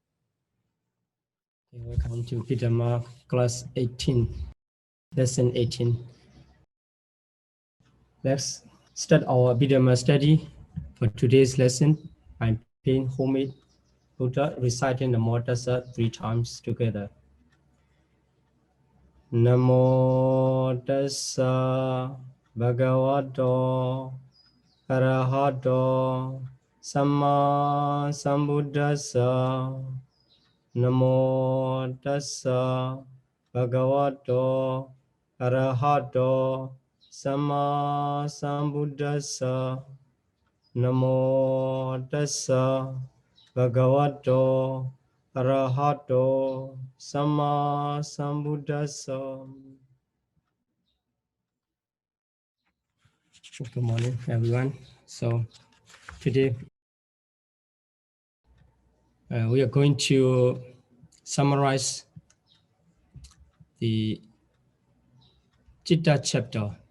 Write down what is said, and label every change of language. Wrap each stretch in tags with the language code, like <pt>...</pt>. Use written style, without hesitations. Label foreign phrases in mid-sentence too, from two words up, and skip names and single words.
<en>Welcome to Abhidhamma class 18, lesson 18. Let's start our Abhidhamma study for today's lesson by paying homage Buddha, reciting the Namo Tassa 3 times together.</en> <pi>Namo Tassa Bhagavato Arahato Samma Sambuddhassa. Namo Tassa Bhagavato Arahato Samma Sambuddhassa. Namo Tassa Bhagavato Arahato Samma Sambuddhassa.</pi> <en>Good morning, everyone. So today we are going to summarize the Citta chapter.</en>